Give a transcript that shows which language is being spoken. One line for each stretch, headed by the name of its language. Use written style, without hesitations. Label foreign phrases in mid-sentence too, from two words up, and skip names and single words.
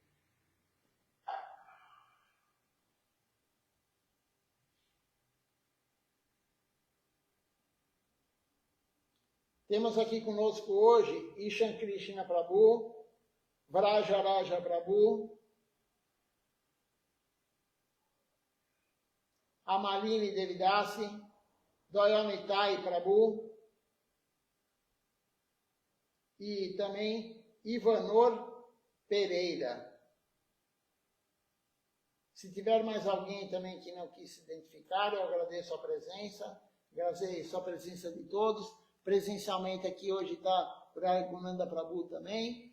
Portuguese: Temos aqui conosco hoje Ishan Krishna Prabhu, Vrajaraja Prabhu, Amalini Devidasi, Doyonitai Prabhu e também Ivanor Pereira. Se tiver mais alguém também que não quis se identificar, eu agradeço a presença, agradeço a presença de todos. Presencialmente aqui hoje está o Raghunanda Prabhu também.